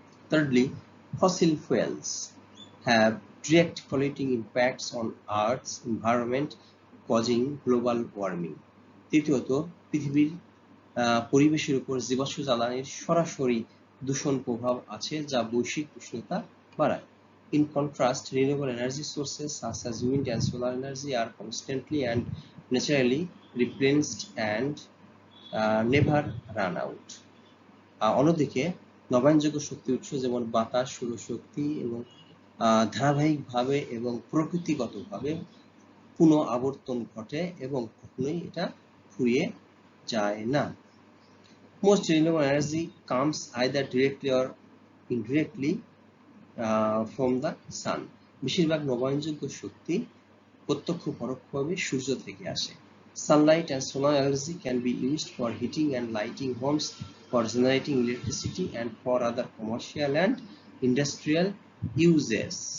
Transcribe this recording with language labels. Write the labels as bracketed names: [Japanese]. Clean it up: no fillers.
[English] Thirdly, fossil fuels have direct polluting impacts on Earth's environment, causing global warming. [Bangla] তৃতীয়ত, পৃথিবীর পরিবেশের উপর জীবাশ্ম জ্বালানির সরাসরি দূষণ প্রভাব আছে যা বৈশ্বিক উষ্ণতা বাড়ায়। [English] In contrast, renewable energy sources such as wind and solar energy are constantly and naturally replenished and never run out. [Bangla] অন্যদিকে নবায়নযোগ্য শক্তি উৎস যেমন বাতাস, সৌরশক্তি এবং ধারাবাহিকভাবে এবং প্রকৃতিগতভাবে পুনঃ আবর্তন ঘটে এবং কখনোই এটা ফুরিয়ে যায় না। [English] Most renewable energy comes either directly or indirectly from the sun. [Bangla] বেশিরভাগ নবায়নযোগ্য শক্তি প্রত্যক্ষ পরোক্ষভাবে সূর্য থেকে আসে। [English] Sunlight and solar energy can be used for heating and lighting homes, for generating electricity, and for other commercial and industrial uses.